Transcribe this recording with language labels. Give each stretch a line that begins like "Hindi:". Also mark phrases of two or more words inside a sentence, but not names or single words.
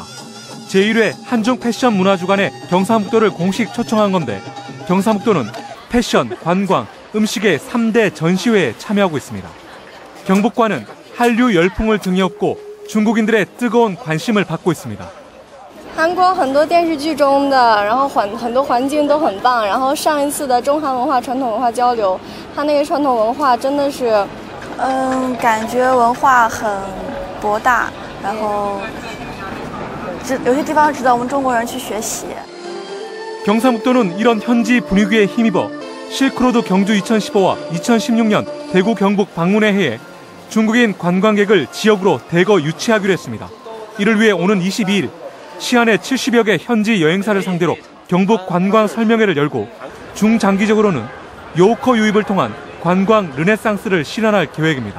Korean: 제1회 한중 패션 문화주간에 경상북도를 공식 초청한 건데 경상북도는 패션, 관광, 음식의 3대 전시회에 참여하고 있습니다. 경북과는 한류 열풍을 등에 업고 중국인들의 뜨거운 관심을 받고 있습니다.
Chinese: 韩国很多电视剧中的然后很多环境都很棒然后上一次的中韩文化传统文化交流它那个传统文化真的是感觉文化很博大然后有些地方值得我们中国人去学习.
Korean: 경상북도는 이런 현지 분위기에 힘입어 실크로드 경주 2015와 2016년 대구 경북 방문회 해에 중국인 관광객을 지역으로 대거 유치하기로 했습니다. 이를 위해 오는 22일 시안의 70여 개 현지 여행사를 상대로 경북 관광 설명회를 열고 중장기적으로는 요커 유입을 통한 관광 르네상스를 실현할 계획입니다.